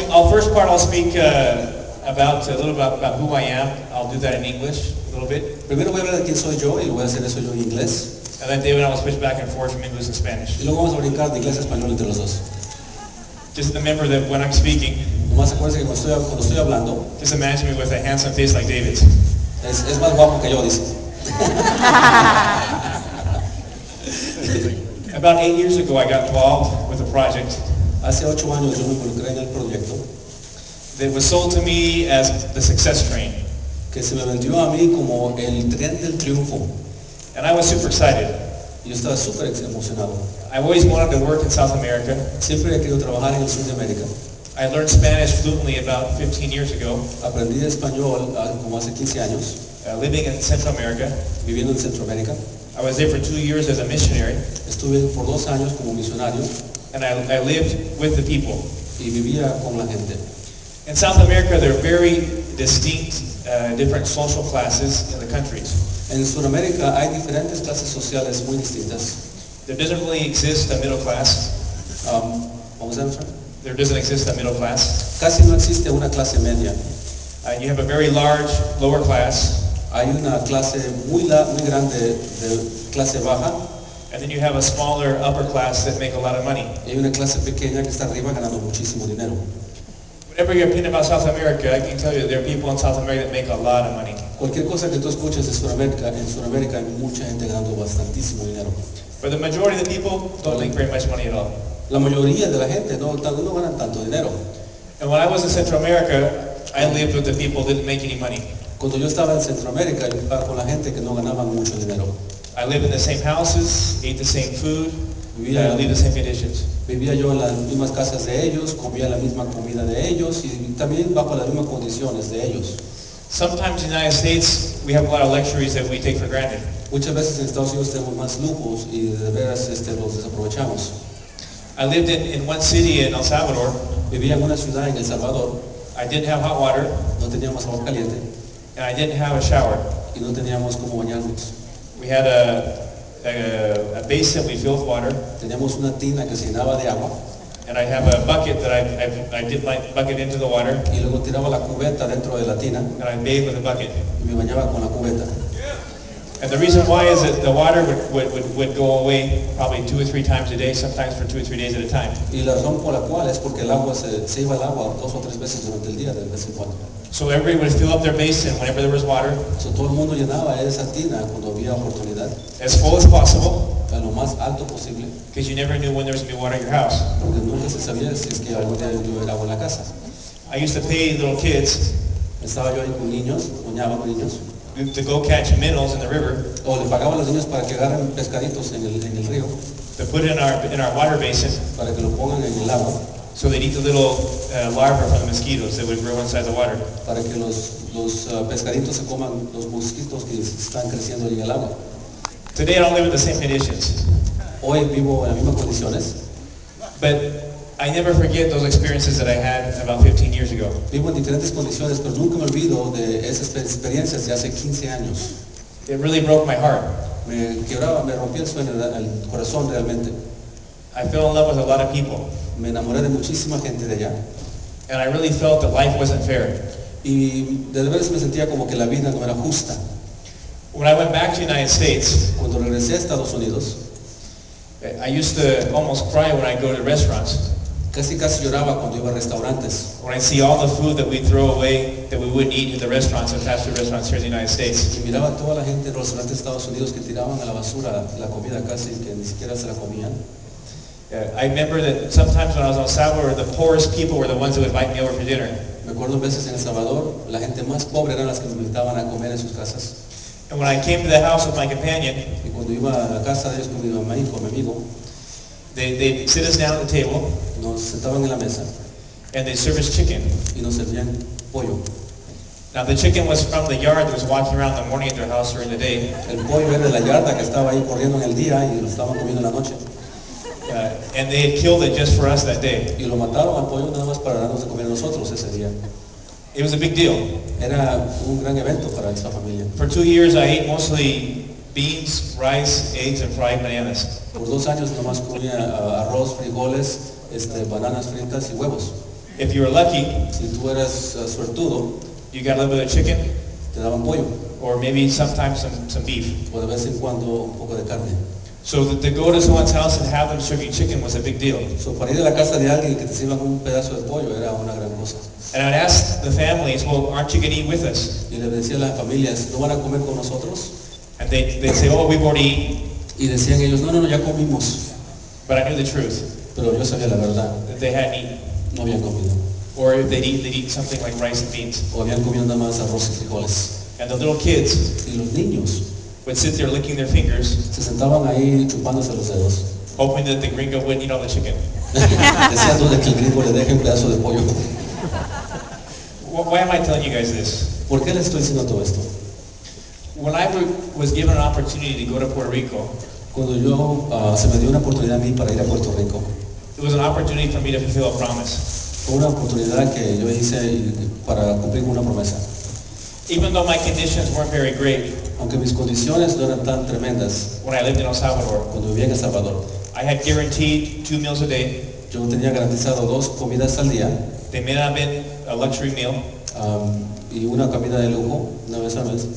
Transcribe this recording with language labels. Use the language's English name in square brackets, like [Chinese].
[English] First part I'll speak about a little about who I am. I'll do that in English a little bit. [Spanish] Primero voy a hablar de quién soy yo y voy a hacer eso yo en inglés. [English] And then David and I will switch back and forth from English and Spanish. [Spanish] Y luego vamos a brincar de inglés a español entre los dos. [English] Just remember that when I'm speaking, [Spanish] Nomás acuérdense que cuando estoy hablando, [English] just imagine me with a handsome face like David's. [Spanish] es más guapo que yo, dice. [English] About 8 years ago, I got involved with a project [Spanish] Hace 8 años yo me involucré en el proyecto [English] that was sold to me as the success train. [Spanish] que se me vendió a mí como el tren del triunfo. [English] And I was super excited. [Spanish] Yo estaba súper emocionado. [English] I always wanted to work in South America. [Spanish] Siempre he querido trabajar en el sur de América. [English] I learned Spanish fluently about 15 years ago, [Spanish] Aprendí español como hace 15 años, [English] living in Central America. [Spanish] viviendo en Centroamérica. [English] I was there for 2 years as a missionary, [Spanish] Estuve por 2 años como misionario [English] and I lived with the people. [Spanish] y vivía con la gente. [English] In South America, there are very distinct, different social classes in the countries. [Spanish] En Sudamérica hay diferentes clases sociales muy distintas. [English] There doesn't really exist a middle class. [Spanish] Vamos a ver. [English] There doesn't exist a middle class. [Spanish] Casi no existe una clase media. [English] You have a very large lower class, [Spanish] Hay una clase muy grande de clase baja [English] and then you have a smaller upper class that make a lot of money. [Spanish] y hay una clase pequeña que está arriba ganando muchísimo dinero. [English] Whatever your opinion about South America, I can tell you there are people in South America that make a lot of money. [Spanish] Cualquier cosa que tú escuches de Sudamérica, en Sudamérica hay mucha gente ganando bastantísimo dinero. [English] But the majority of the people don't make very much money at all. [Spanish] La mayoría de la gente no ganan tanto dinero. [English] And when I was in Central America, I lived with the people that didn't make any money. [Spanish] Cuando yo estaba en Centroamérica, yo estaba con la gente que no ganaba mucho dinero. [English] I lived in the same houses, ate the same food, [Spanish] Vivía, [English] lived the same conditions. [Spanish] vivía yo en las mismas casas de ellos, comía la misma comida de ellos y también bajo las mismas condiciones de ellos. [English] Sometimes in the United States, we have a lot of luxuries that we take for granted. [Spanish] Muchas veces en Estados Unidos tenemos más lujos y de veras los desaprovechamos. [English] I lived in one city in El Salvador. [Spanish] Vivía en una ciudad en El Salvador, [English] I didn't have hot water, [Spanish] no teníamos agua caliente [English] and I didn't have a shower. [Spanish] y no teníamos cómo bañarnos. [English] We had a basin we filled with water, [Spanish] Teníamos una tina que se llenaba de agua [English] and I have a bucket that I dipped my bucket into the water, [Spanish] y luego tiraba la cubeta dentro de la tina [English] and I bathed with the bucket. [Spanish] y me bañaba con la cubeta. [English] And the reason why is that the water would go away probably 2 or 3 times a day, sometimes for 2 or 3 days at a time. [Spanish] Y la razón por la cual es porque el agua se iba al agua 2 o 3 veces durante el día, de vez en cuando. [English] So everybody would fill up their basin whenever there was water, So, [Spanish] todo el mundo llenaba esa tina cuando había oportunidad, [English] as full as possible, [Spanish] a lo más alto posible, [English] because you never knew when there was going to be water in your house. [Spanish] porque nunca se sabía si es que algún día iba a haber agua en la casa. [English] I used to pay little kids [Spanish] Estaba yo ahí con niños, bañaba con niños, [English] to go catch minnows in the river, [Spanish] o le pagaba a los niños para que agarren pescaditos en el río, [English] to put it in our water basin, [Spanish] para que lo pongan en el agua, [English] so they'd eat the little larvae from the mosquitoes that would grow inside the water. [Spanish] para que los pescaditos se coman los mosquitos que están creciendo ahí en el agua. [English] Today I don't live in the same conditions, [Spanish] Hoy vivo en las mismas condiciones, [English] but I never forget those experiences that I had about 15 years ago. [Spanish] vivo en diferentes condiciones, pero nunca me olvido de esas experiencias de hace 15 años. [English] It really broke my heart. [Spanish] Me quebraba, me rompía el sueño, el corazón realmente. [English] I fell in love with a lot of people, [Spanish] Me enamoré de muchísima gente de allá. [English] and I really felt that life wasn't fair. [Spanish] Y de veras me sentía como que la vida no era justa. [English] When I went back to the United States, [Spanish] Cuando regresé a Estados Unidos, [English] I used to almost cry when I go to restaurants, [Spanish] casi lloraba cuando iba a restaurantes. [English] when I see all the food that we throw away that we wouldn't eat in the restaurants and fast food restaurants here in the United States. [Spanish] Y miraba a toda la gente en los restaurantes de Estados Unidos que tiraban a la basura la comida casi que ni siquiera se la comían. [English] I remember that sometimes when I was in El Salvador, the poorest people were the ones that would invite me over for dinner. [Spanish] Me acuerdo veces en El Salvador, la gente más pobre eran las que me invitaban a comer en sus casas. [English] And when I came to the house with my companion, [Spanish] Y cuando iba a la casa de ellos con mi mamá y con mi amigo, [English] they'd sit us down at the table, [Spanish] nos sentaban en la mesa [English] and they'd serve us chicken. [Spanish] y nos servían pollo. [English] Now the chicken was from the yard that was walking around in the morning at their house during the day. [Spanish] El pollo era de la yarda que estaba ahí corriendo en el día y lo estaban comiendo en la noche. [English] And they had killed it just for us that day. [Spanish] Y lo mataron al pollo nada más para darnos de comer a nosotros ese día. [English] It was a big deal. [Spanish] Era un gran evento para esa familia. [English] For 2 years, I ate mostly beans, rice, eggs, and fried bananas. [Spanish] Por 2 años nomás comía arroz, frijoles, bananas fritas y huevos. [English] If you were lucky, [Spanish] Si tú eras suertudo, [English] you got a little bit of chicken, [Spanish] te daban pollo [English] or maybe sometimes some beef. [Spanish] o de vez en cuando un poco de carne. [English] So to go to someone's house and have them serve you chicken was a big deal. So, [Spanish] para ir a la casa de alguien que te sirvan un pedazo de pollo era una gran cosa. [English] And I'd ask the families, well, aren't you going to eat with us? [Spanish] Y le decía a las familias, ¿no van a comer con nosotros? [English] And they'd say, oh, we've already eaten. [Spanish] Y decían ellos, no, ya comimos. [English] But I knew the truth, [Spanish] Pero yo sabía la verdad, [English] that they hadn't eaten. [Spanish] no habían comido. [English] Or if they'd eat something like rice and beans. [Spanish] O habían comido nada más arroz y frijoles. [English] And the little kids [Spanish] Y los niños [English] would sit there licking their fingers, [Spanish] se sentaban ahí chupándose los dedos. [English] hoping that the gringo wouldn't eat all the chicken. [Spanish] Deseando de que el gringo le deje un pedazo de pollo. [English] Why am I telling you guys this? [Spanish] ¿Por qué les estoy diciendo todo esto? [English] When I was given an opportunity to go to Puerto Rico, [Spanish] Cuando se me dio una oportunidad a mí para ir a Puerto Rico, [English] it was an opportunity for me to fulfill a promise. [Spanish] fue una oportunidad que yo hice para cumplir una promesa. [English] Even though my conditions weren't very great [Spanish] Aunque mis condiciones no eran tan tremendas [English] when I lived in El Salvador, [Spanish] cuando vivía en El Salvador, [English] I had guaranteed 2 meals a day. [Spanish] yo tenía garantizado 2 comidas al día [English] They may not have been a luxury meal, [Spanish] y una comida de lujo una vez al mes,